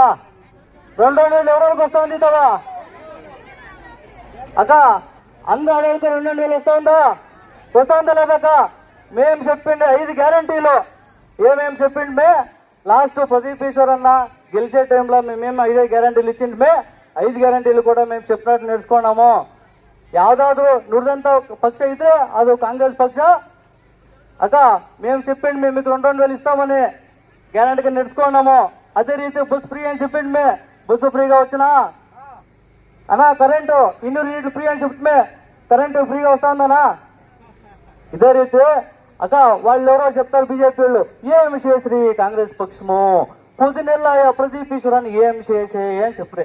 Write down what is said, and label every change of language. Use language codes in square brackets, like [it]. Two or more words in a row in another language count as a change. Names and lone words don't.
[te] 2,000 ఎవరికి వస్తుంది ఇతవా అక్క? అందరూ అడిగితే 2,000 వస్తుందా లేదక్క? మేము చెప్పిండే 5 గ్యారంటీలు ఏమేమి చెప్పిండే లాస్ట్ ప్రదీప్ ఈశ్వర్ అన్న గెలిచే టైంలో మేమేమి 5 గ్యారంటీలు ఇచ్చిండే. 5 గ్యారంటీలు కూడా మేము చెప్పినట్టు నేర్చుకున్నాము. [kn] ಯಾವ್ದಾದ್ರು ನುಡಿದಂತ ಪಕ್ಷ ಇದ್ರೆ ಅದು ಕಾಂಗ್ರೆಸ್ ಪಕ್ಷ. [te] ಅಕ್ಕ మేము చెప్పిండి మేము మీకు 2,000 ఇస్తామని గ్యారంటీగా నడుచుకున్నాము. అదే రీతి బస్ ఫ్రీ అని చెప్పిండి, బస్సు ఫ్రీగా వచ్చినా అన్నా. కరెంటు 200 యూనిట్లు ఫ్రీ అని చెప్తే కరెంటు ఫ్రీగా వస్తుందనా? ఇదే రీతి అక్క వాళ్ళు ఎవరో చెప్తారు బీజేపీ వాళ్ళు, ఏం చేసి కాంగ్రెస్ పక్షము 10 నెలల ప్రదీప్ ఈశ్వరాన్ని ఏం చేసే అని చెప్పే.